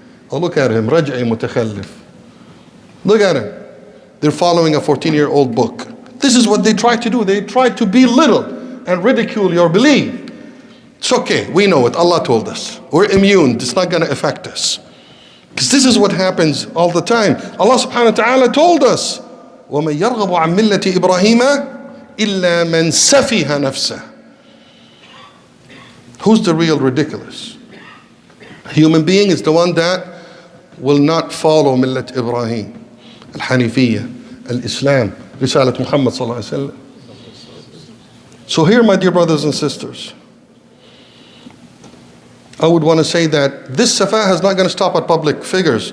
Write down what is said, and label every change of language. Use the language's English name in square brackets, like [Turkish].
[English] Oh, look at him, raj'i mutakhallif. Look at him. They're following a 14-year-old book. This is what they try to do. They try to belittle and ridicule your belief. It's okay, we know it. Allah told us. We're immune. It's not going to affect us. Because this is what happens all the time. Allah subhanahu wa ta'ala told us, [Arabic] وَمَنْ يَرْغَبُ عَنْ مِلَّةِ إِبْرَاهِيمَ إِلَّا مَنْ سَفِهَ نَفْسَهُ. [English] Who's the real ridiculous? A human being is the one that will not follow Millat Ibrahim, Al-Hanifiyya, Al-Islam, Risalat Muhammad sallallahu alayhi wa sallam. So here, my dear brothers and sisters, I would want to say that this safaha is not going to stop at public figures.